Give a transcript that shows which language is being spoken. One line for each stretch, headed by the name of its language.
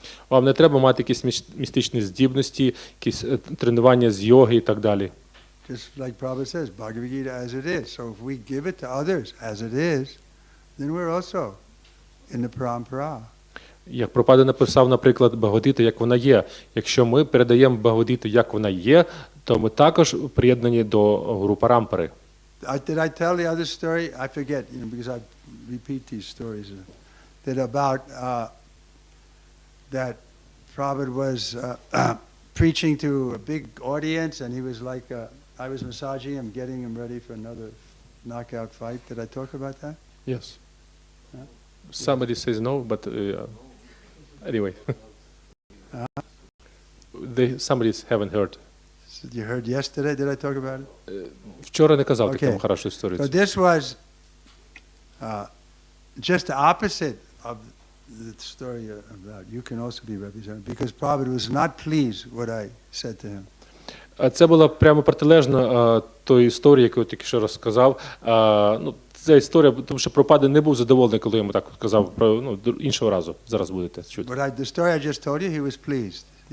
Ukrainian: Вам не треба мати якісь містичні здібності, якісь тренування з йоги і так далі.
English: Just like Prabhupada says, Bhagavad Gita as it is. So if we give it to others as it is, then we're also in the parampara.
Ukrainian: Як Прабхупада написав, наприклад, Бхагавад-гіту, як вона є. Якщо ми передаємо Бхагавад-гіту, як вона є, то ми також приєднані до гуру парампари.
English: Did I tell the other story? I forget, because I repeat these stories. That about that Prabhupada was preaching to a big audience, and he was like, I was massaging him, getting him ready for another knockout fight. Did I talk about that? Yes. Somebody says no, but anyway. Somebody haven't heard. You heard yesterday? Did I talk about it?
Ukrainian: Вчора не казав таку хорошу історію.
English: So this was just the opposite of the story about you can also be represented, because Prabhupada was not pleased what I said to him.
Ukrainian: Це була прямо протилежна тої історії, яку я тільки що розказав. Ну, ця історія, тому що Прабхупада не був задоволений, коли йому так сказав, іншого разу. Зараз будете чути.
English: But the story I just told you, he was pleased.